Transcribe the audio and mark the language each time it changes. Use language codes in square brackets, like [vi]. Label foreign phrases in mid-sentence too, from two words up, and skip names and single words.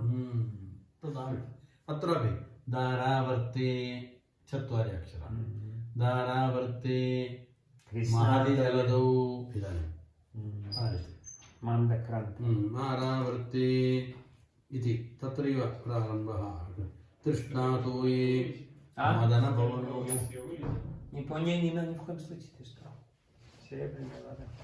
[sa] अत्रापि दारावर्ते 4 अक्षराणि दारावर्ते महतिजलधौ इदानीं दारावर्ते इति तत्रैव प्रारम्भः तृष्णातो ये मदनभवनो [ru] не понял ни в коем случае ты что серебряная вода